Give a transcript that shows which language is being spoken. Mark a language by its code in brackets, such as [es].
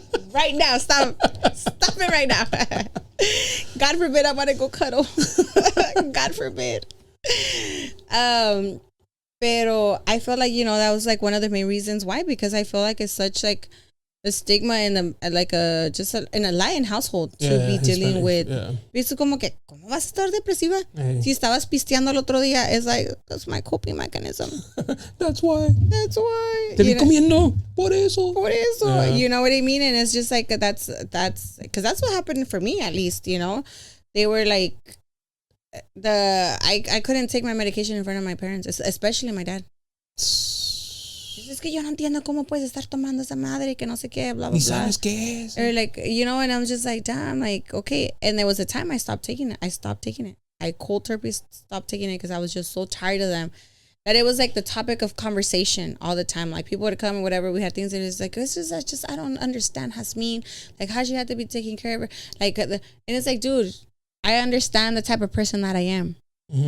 [en] Right now, stop it right now. God forbid I want to go cuddle. God forbid. [es] Pero [en] I feel like, you know, that was like one of the main reasons why, because I feel like it's such like a stigma in in a Latin household to be dealing with. [es] Viste como que, ¿cómo vas a estar depresiva? Si estabas pisteando el otro día, [en] it's like, that's my coping mechanism. That's why. [es] Te vi comiendo, por eso. [en] Yeah. You know what I mean? And it's just like, that's, because that's what happened for me, at least, you know? They were like, I couldn't take my medication in front of my parents, especially my dad. [es] Es que yo no entiendo cómo puedes estar tomando esa madre que no sé qué, blah, blah, blah. Ni sabes qué es. [en] Or like, you know, and I'm just like, damn, like, okay. And there was a time I stopped taking it. I cold turkey stopped taking it because I was just so tired of them. That it was like the topic of conversation all the time. Like people would come and whatever, we had things that it's like, I don't understand Jazmine. Like how she had to be taking care of her. Like, and it's like, dude, I understand the type of person that I am. Mm-hmm.